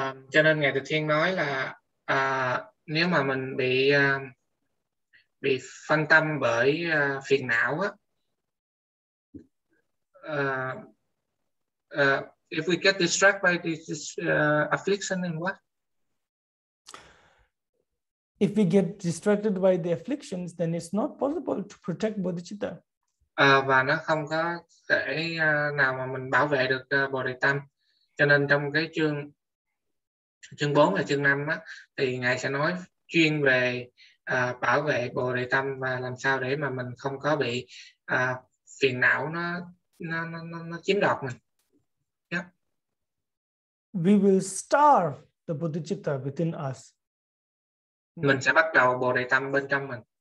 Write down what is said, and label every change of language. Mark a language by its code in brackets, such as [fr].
[vi] Cho nên Ngài Từ Thiên nói là nếu mà mình bị phân tâm bởi phiền não á, [en] if we get distracted by this affliction and what? If we get distracted by the afflictions, then it's not possible to protect bodhicitta. [vi] Và nó không có thể nào mà mình bảo vệ được Bồ Đề Tâm. Cho nên trong cái chương 4 và chương 5 á, thì Ngài sẽ nói chuyên về bảo vệ Bồ Đề Tâm và làm sao để mà mình không có bị phiền não nó chiếm đoạt mình. Yeah. [en] We will starve the bodhicitta within us. [vi] Mình sẽ bắt đầu Bồ Đề Tâm bên trong mình.